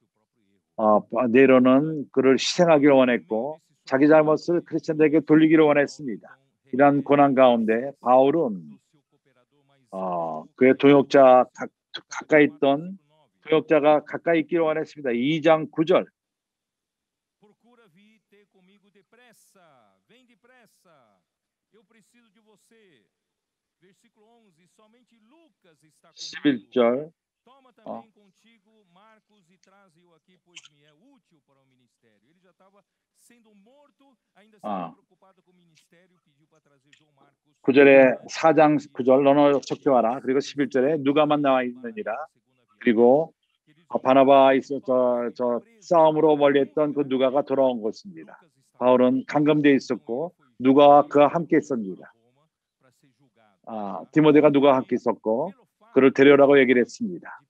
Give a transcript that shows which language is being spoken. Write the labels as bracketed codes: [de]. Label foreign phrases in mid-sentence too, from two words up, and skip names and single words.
[ko] 네로는 그를 희생하기를 원했고 자기 잘못을 크리스천들에게 돌리기를 원했습니다. 이러한 고난 가운데 바울은 그의 동역자 가까이 있던 동역자가 가까이 있기를 원했습니다. 2장 9절 [pt] Procura vir ter comigo depressa. Vem depressa. Eu preciso de você. Versículo 11. Somente Lucas está comigo. [ko] 11절 [pt] Toma também contigo Marcos e traze-o aqui, pois me é útil para o ministério. Ele já estava sendo morto, ainda estava preocupado com o ministério, pediu para trazer João Marcos. [ko] 9절에 4장 9절 너너 적혀와라. 그리고 11절에 누가만 나와 있느니라. 그리고 바나바와 저 싸움으로 멀리했던 그 누가가 돌아온 것입니다. 바울은 감금되어 있었고 누가와 그와 함께 있습니다. 디모데가 누가와 함께 있었고 그를 데려오라고 얘기를 했습니다.